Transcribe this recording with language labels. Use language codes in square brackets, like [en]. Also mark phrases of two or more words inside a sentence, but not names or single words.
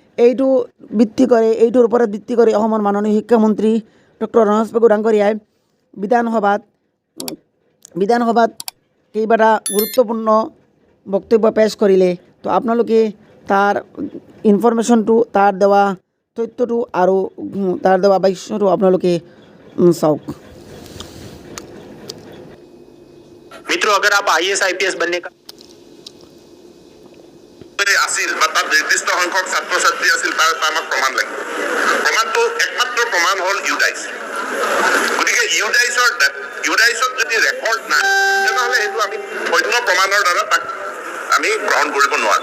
[as] এইটোৰ ওপৰত ভিত্তি কৰি অসমৰ মাননীয় শিক্ষামন্ত্ৰী ডক্টৰ ৰণোজ পেগু ডাঙৰীয়াই বিধানসভাত কেইবাটা গুৰুত্বপূৰ্ণ বক্তব্য পেশ কৰিলে। তো আপোনালোকে তাৰ ইনফৰমেশ্যনটো, তাৰ দেৱা তথ্যটো আৰু তাৰ দেৱা বাক্যটো আপোনালোকে চাওক। [hi] मित्रों, अगर आप IAS IPS बनने का [as] আছিল বা তাত নিৰ্দিষ্ট সংখ্যক ছাত্ৰ ছাত্ৰী আছিল তাৰ আমাক প্ৰমাণ লাগিব। প্ৰমাণটো একমাত্ৰ প্ৰমাণ হ'ল ইউডাইছ। গতিকে ইউডাইছত যদি ৰেকৰ্ড নাই তেনেহ'লে সেইটো আমি অন্য প্ৰমাণৰ দ্বাৰা তাক আমি গ্ৰহণ কৰিব নোৱাৰোঁ।